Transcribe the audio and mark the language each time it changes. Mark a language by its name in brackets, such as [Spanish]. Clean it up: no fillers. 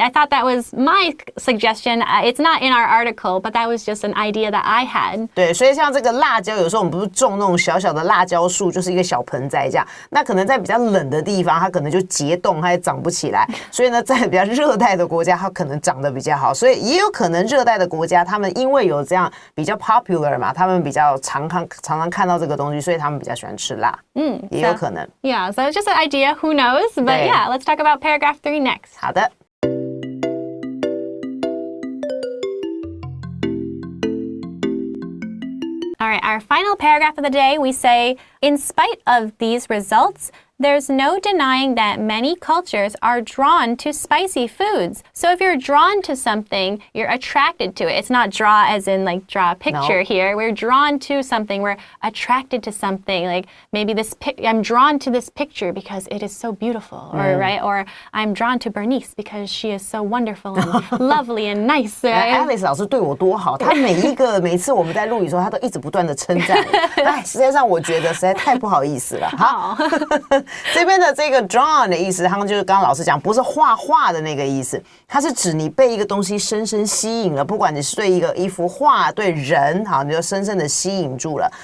[English] I thought that was my suggestion. It's not in our article, but that was just an idea that I had. [Chinese] 对，所以像这个辣椒，有时候我们不是种那种小小的辣椒树，就是一个小盆栽这样。那可能在比较冷的地方，它可能就结冻，它也长不起来。所以呢，在比较热带的国家，它可能长得比较好，所以也有可能热带的国家，他们因为有这样比较 popular 嘛，他们比较常常看到这个东西，所以他们比较喜欢吃辣。也有可能。 [English] Yeah, so it's just an idea. Who knows? But yeah, let's talk about paragraph 3 next. [Chinese] 好的。 [English] All right, our final paragraph of the day, we say, in spite of these results, there's no denying that many cultures are drawn to spicy foods. So if you're drawn to something, you're attracted to it. It's not draw as in like draw a picture here. We're drawn to something. We're attracted to something. Like maybe I'm drawn to this picture because it is so beautiful, or right? Or I'm drawn to Bernice because she is so wonderful and lovely and nice. [Chinese] Alice 老师对我多好，她每次我们在录影的时候，她都一直不断的称赞我。实际上我觉得实在太不好意思了。好。这边的这个 drawn 的意思，他们就是刚刚老师讲，不是画画的那个意思，它是指你被一个东西深深吸引了，不管你是对一幅画、对人，好，你就深深的吸引住了。